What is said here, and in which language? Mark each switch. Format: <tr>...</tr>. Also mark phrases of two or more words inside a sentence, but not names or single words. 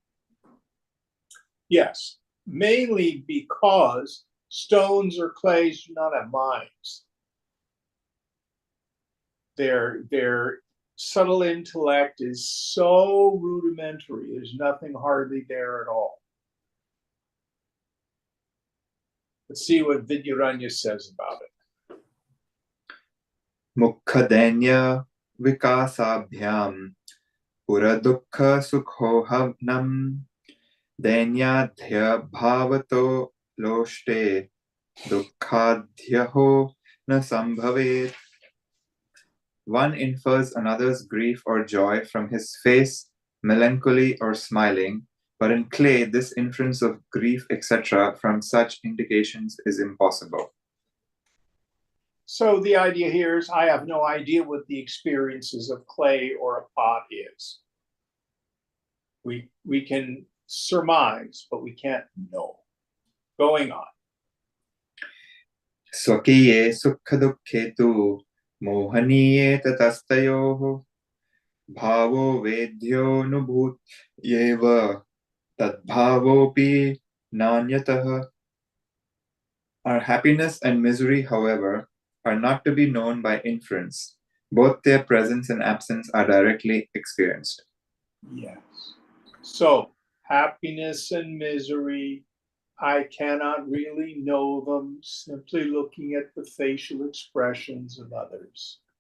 <en>Yes, mainly because stones or clays do not have minds. Their subtle intellect is so rudimentary, there's nothing hardly there at all. Let's see what Vidyaranya says about it.</en> <sa>मुखादेन्य विकासाभ्यां पुरा दुःख सुखोद्भवं देन्याध्य भवतो लोष्टे दुःखाध्यहो न संभवेत्.</sa> <en>One infers another's grief or joy from his face, melancholy or smiling, but in clay this inference of grief, etc., from such indications is impossible. So the idea here is I have no idea what the experiences of clay or a pot is. We can surmise, but we can't know. Going on.</en> <sa>स्वकीये सुखदुःखे तु मोहनीये ततस्तयोः भावो वेद्योऽनुभूत्येव तद्भावोऽपि नान्यतः.</sa> <en>Our happiness and misery, however, are not to be known by inference. Both their presence and absence are directly experienced. Yes. So happiness and misery, I cannot really know them simply looking at the facial expressions of others.</en>